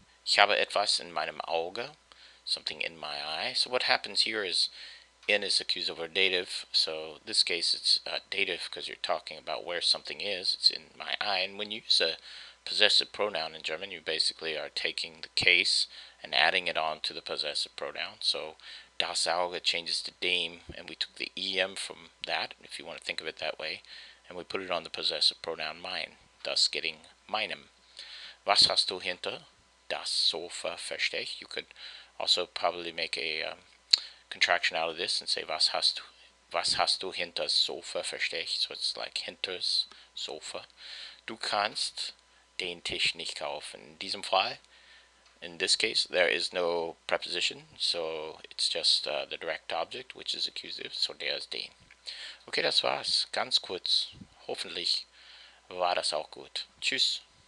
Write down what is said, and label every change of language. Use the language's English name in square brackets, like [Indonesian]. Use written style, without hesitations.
[German] Ich habe etwas in meinem Auge. [English] Something in my eye. So what happens here is in is accusative or dative. So this case it's dative because you're talking about where something is. It's in my eye. And when you use a possessive pronoun in German, you basically are taking the case and adding it on to the possessive pronoun. So das Auge changes to dem, and we took the em from that, if you want to think of it that way, and we put it on the possessive pronoun mein, thus getting meinem. [German] Was hast du hinter das Sofa versteckt? [English] You could also probably make a contraction out of this and say [German] was hast du hinter Sofa versteckt? [English] So it's like [German] hinters Sofa. Du kannst den Tisch nicht kaufen. In diesem Fall, [English] in this case, there is no preposition, so it's just the direct object, which is accusative, so der ist den. [German] Okay, das war's. Ganz kurz. Hoffentlich war das auch gut. Tschüss.